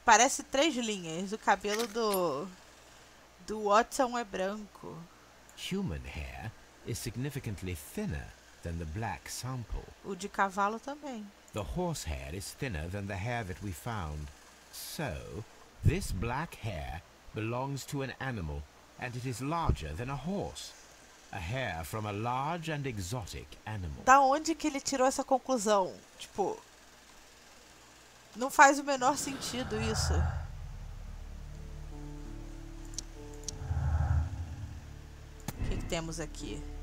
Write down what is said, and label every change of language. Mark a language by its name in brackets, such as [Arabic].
[Portuguese] Parece 3 linhas. O cabelo do Watson é branco. [English] Human hair is significantly thinner than the black sample. [Portuguese] O de cavalo também. [English] The horse hair is thinner than the hair that we found. So, this black hair belongs to an animal, and it is larger than a horse. A hair from a large and exotic animal. [Portuguese] Da onde que ele tirou essa conclusão? Tipo... Não faz o menor sentido isso. O que temos aqui?